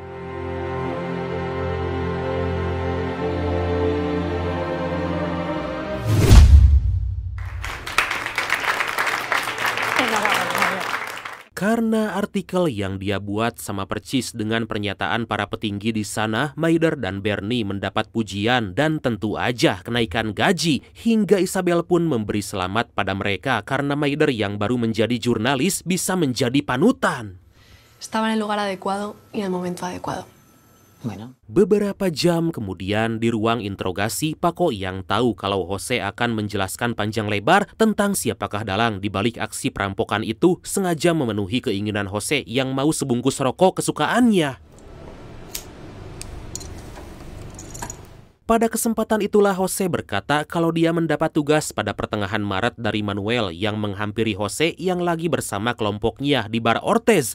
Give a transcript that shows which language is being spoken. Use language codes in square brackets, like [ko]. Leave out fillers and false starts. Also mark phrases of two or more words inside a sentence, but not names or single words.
[id] Karena artikel yang dia buat sama persis dengan pernyataan para petinggi di sana, Maider dan Bernie mendapat pujian dan tentu aja kenaikan gaji. Hingga Isabel pun memberi selamat pada mereka karena Maider yang baru menjadi jurnalis bisa menjadi panutan. [es] Estaba en el lugar adecuado y en el momento adecuado. [id] Beberapa jam kemudian di ruang interogasi, Paco yang tahu kalau Jose akan menjelaskan panjang lebar tentang siapakah dalang di balik aksi perampokan itu, sengaja memenuhi keinginan Jose yang mau sebungkus rokok kesukaannya. Pada kesempatan itulah Jose berkata kalau dia mendapat tugas pada pertengahan Maret dari Manuel yang menghampiri Jose yang lagi bersama kelompoknya di Bar Ortez.